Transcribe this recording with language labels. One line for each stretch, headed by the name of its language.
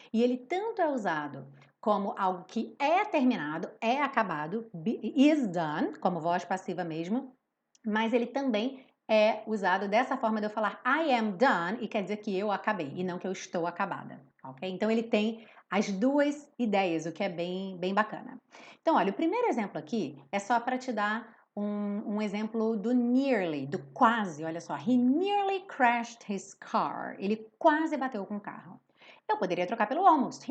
Portuguese: E ele tanto é usado como algo que é terminado, é acabado, is done, como voz passiva mesmo, mas ele também é usado dessa forma de eu falar
English: I am done
Portuguese: e quer dizer que eu acabei e não que eu estou acabada, ok? Então ele tem as duas ideias, o que é bem bacana. Então, olha, o primeiro exemplo aqui é só para te dar um exemplo do nearly, do quase, olha só.
English: He nearly crashed his car.
Portuguese: Ele quase bateu com o carro. Eu poderia trocar pelo almost.